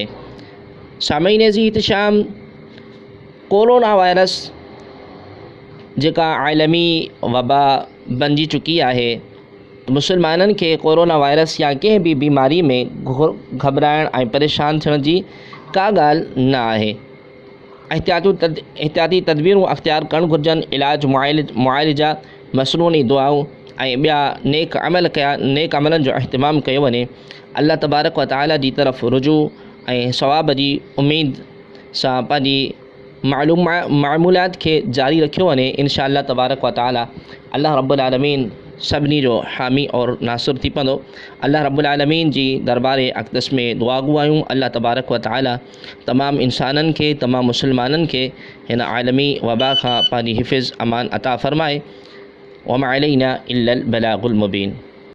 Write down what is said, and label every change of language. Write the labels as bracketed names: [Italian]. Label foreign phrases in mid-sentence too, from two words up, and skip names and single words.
[Sindhi] सामईन जी इतिशाम, कोरोना वायरस जेका आलमी वबा बणिजी चुकी आहे, मुसलमाननि खे कोरोना वायरस या कंहिं बि बीमारी में घबराइण ऐं परेशान थियण जी का ॻाल्हि न आहे। एहतियाती तदबीरूं अख़्तियार करणु घुरिजनि। इलाज, मुआलिजा, मसनूनी दुआऊं ऐं ॿिया नेक अमलनि जो अहतमाम कयो वञे। अल्लाह तबारक व तआला जी तरफ़ रुजू ऐं सवाब जी उम्मीद सां पंहिंजी मामूलात खे जारी रखियो वञे। [Arabic] إن شاء الله تبارك وتعالى الله رب العالمين [Sindhi] सभिनी जो हामी और नासिर थी पवंदो। [Arabic] الله رب العالمين [Sindhi] जी दरबार अक़दस में दुआ गुआयूं [Arabic] الله تبارك وتعالى [Sindhi] तमामु इंसाननि खे, तमामु मुसलमाननि खे हिन आलमी वबा खां पंहिंजी हिफ़्ज़ अमान अता फ़रमाए। [Arabic] وما علينا إلا البلاغ المبين.